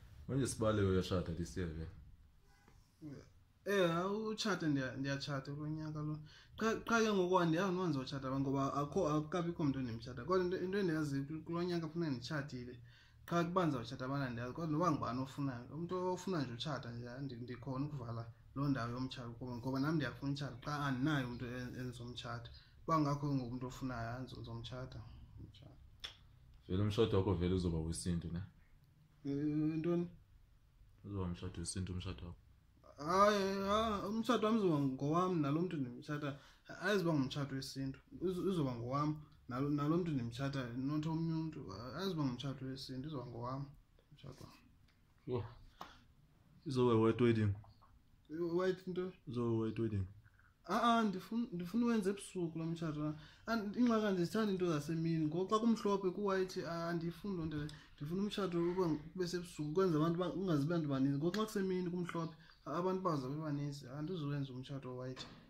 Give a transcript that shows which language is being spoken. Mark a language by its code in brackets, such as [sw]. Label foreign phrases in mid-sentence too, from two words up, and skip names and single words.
[zu] Manje sibale uyashada [en] this year [zu] ke. [xh] Uchata ndiyatshata lo nyaka lo. Qha ke ngokwandi andiwenza utshata ngoba akukabikho umuntu endimtshata. Kodwa into endiyazi kulo nyaka ufuna nditshatile. Qha kubanza utshata abana ndiyazi kodwa noba ngubani ofunayo. Umuntu ofuna nje utshata nje ndikhona ukuvala lo ndawo yomtshato ngoba nami ndiyafuna utshata qha andinayo umuntu enzomtshata. Bangakho ngomuntu ofunayo anzomtshata. [zu] Vele umshado wakho vele uzoba wesintu ne. [xh] Ntoni? [zu] Uzoba umshado wesintu umshado wakho. [xh] Hayi, umshado wami uzoba ngowami nalo muntu ndimtshata. Ayiziba ngumshado wesintu. Uzoba ngowami nalo muntu ndimtshata not omnye umuntu. Ayiziba ngumshado wesintu, uzoba ngowami umshado wami. [zu] Yo. Izoba [en] white wedding. [zu] White into? Uzoba [en] white wedding. [xh] Ndifuna uwenza ebusuku lo mtshato. Ingxaka nje sithanda into zasemini. Ngoxa kumhlophe ku-white andifuni loo nto le. Ndifuna umtshato ube sebusuku kwenza abantu ungazi bantu baninzi. Ngoxa kusemini kumhlophe abantu bazabe baninzi. Andizowenza umtshato white.